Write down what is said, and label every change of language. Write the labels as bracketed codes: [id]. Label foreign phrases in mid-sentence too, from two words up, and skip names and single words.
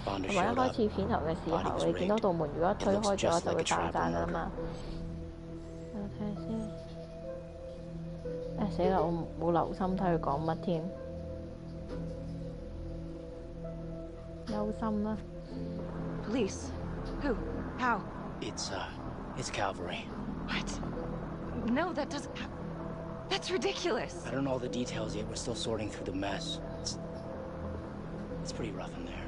[yue] 同埋一開始片頭嘅時候，你見到道門如果推開咗就會爆炸㗎啦嘛。我睇下先。死啦！我冇留心睇佢講乜添，憂心啦。 [en] Police? Who? How? It's cavalry. What? No, that doesn't. That's ridiculous. I don't know all the details yet. We're still sorting through the mess. It's pretty rough in there.